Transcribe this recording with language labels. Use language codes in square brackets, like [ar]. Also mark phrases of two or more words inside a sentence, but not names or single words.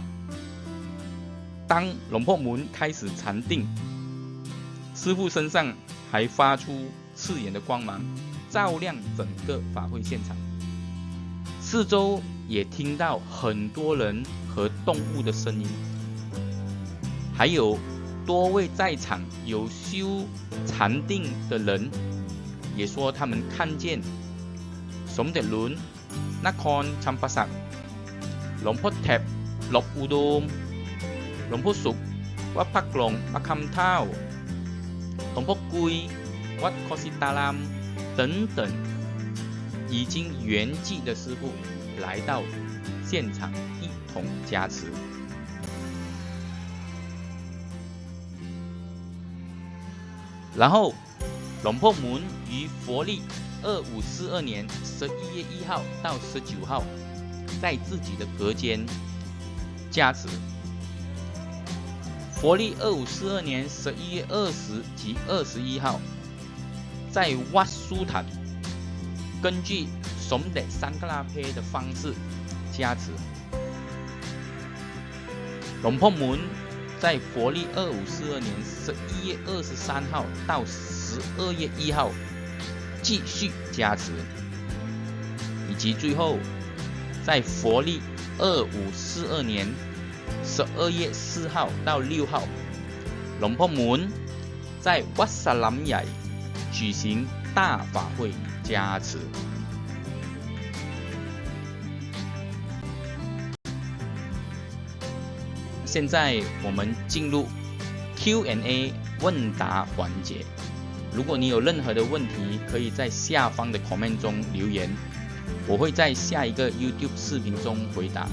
[zh] 当龙婆门开始禅定，师父身上还发出刺眼的光芒，照亮整个法会现场。四周也听到很多人和动物的声音，还有多位在场有修禅定的人也说他们看见สมเด็จหลวงนครชัมปสัก หลวงพ่อแถบ หลวงอุดม หลวงพ่อสุข วัดพักหลง ประคำเท่า หลวงพ่อกุย วัดโคสิตาราม等等，已经圆寂的师父来到现场一同加持。然后龙婆门于佛历2542年11月1号到19号在自己的隔间加持。佛历2542年11月20及21号在瓦苏坦根据สมเด็จสังฆราเพ的方式加持。龙婆门在佛历2542年11月23号到12月1号继续加持，以及最后在佛历2542年12月4号到6号，龙婆门在วัดสลัมใหญ่举行大法会加持。现在我们进入 Q&A 问答环节。如果你有任何的问题，可以在下方的 comment 中留言，我会在下一个 YouTube 视频中回答。